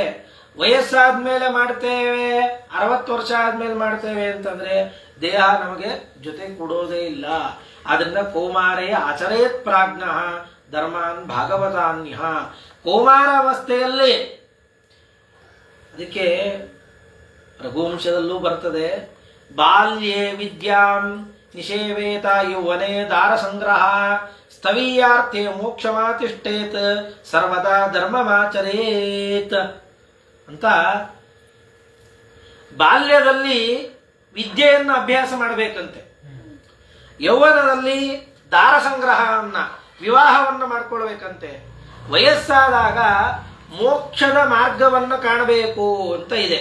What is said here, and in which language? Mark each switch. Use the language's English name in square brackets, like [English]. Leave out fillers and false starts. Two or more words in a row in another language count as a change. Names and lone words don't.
[Kannada] ವಯಸ್ಸಾದ್ಮೇಲೆ ಮಾಡ್ತೇವೆ, 60 ವರ್ಷ ಆದ್ಮೇಲೆ ಮಾಡ್ತೇವೆ ಅಂತಂದ್ರೆ ದೇಹ ನಮಗೆ ಜೊತೆ ಕೊಡೋದೇ ಇಲ್ಲ. [Sanskrit] ಆದ್ರಿಂದ ಕೌಮಾರೇ ಆಚರೇತ್ ಪ್ರಾಜ್ಞ ಧರ್ಮಾನ್ ಭಾಗವತಾನ್ಯ. [Kannada] ಕೌಮಾರಾವಸ್ಥೆಯಲ್ಲಿ, ಅದಕ್ಕೆ ರಘುವಂಶದಲ್ಲೂ ಬರ್ತದೆ, [Sanskrit] ಬಾಲ್ಯೇ ವಿದ್ಯಾಂ ನಿಷೇವೇತ ಯೌವನೇ ದಾರ ಸಂಗ್ರಹ ಸ್ಥವೀಯಾರ್ಥೆ ಮೋಕ್ಷಮಾತಿಷ್ಠೇತ್ ಸರ್ವದಾ ಧರ್ಮಮಾಚರೇತ್ ಅಂತ. [Kannada] ಬಾಲ್ಯದಲ್ಲಿ ವಿದ್ಯೆಯನ್ನು ಅಭ್ಯಾಸ ಮಾಡಬೇಕಂತೆ, ಯೌವನದಲ್ಲಿ ದಾರ ಸಂಗ್ರಹವನ್ನ, ವಿವಾಹವನ್ನು ಮಾಡ್ಕೊಳ್ಬೇಕಂತೆ, ವಯಸ್ಸಾದಾಗ ಮೋಕ್ಷದ ಮಾರ್ಗವನ್ನು ಕಾಣಬೇಕು ಅಂತ ಇದೆ.